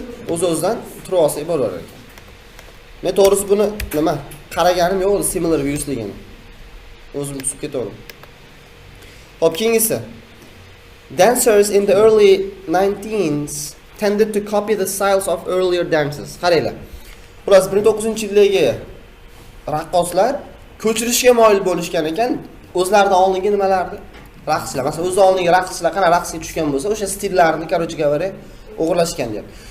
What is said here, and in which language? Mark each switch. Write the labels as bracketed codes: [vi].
[uz] O'z-o'zidan true olsak bo'lar ekan. Men to'g'risi buni nima qaraganim yo'q, similar views degan. O'zim tushib ketaverdim. Xo'p, keyingisi. [en] Dancers in the early 19s tended to copy the styles of earlier dances. [uz] Qaranglar. Ular 19-yildagi raqqoslar ko'chirishga moyil bo'lishgan ekan, o'zlaridan oldingi nimalarni? Raqslar. Masalan, o'zidan oldingi raqslar qana raqsga tushgan bo'lsa, o'sha stillarni, [ru] короче говоря, [uz] o'g'irlashgan deyapti.